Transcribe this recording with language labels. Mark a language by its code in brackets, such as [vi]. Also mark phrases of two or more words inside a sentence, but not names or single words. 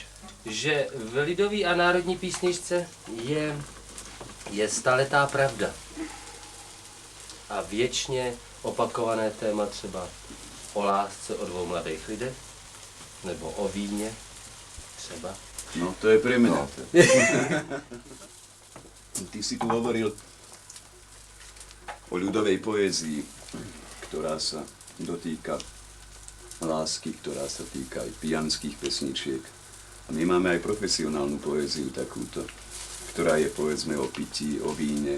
[cs] Že v lidový a národní písničce je staletá pravda. A věčně opakované téma třeba o lásce o dvou mladých lidech, nebo o víně třeba. [sk] No to je pre mňa. Ty si tu hovoril o ľudovej poézii, ktorá sa dotýka lásky, ktorá sa týka aj pijanských pesničiek. A my máme aj profesionálnu poéziu takúto, ktorá je povedzme o pití, o víne.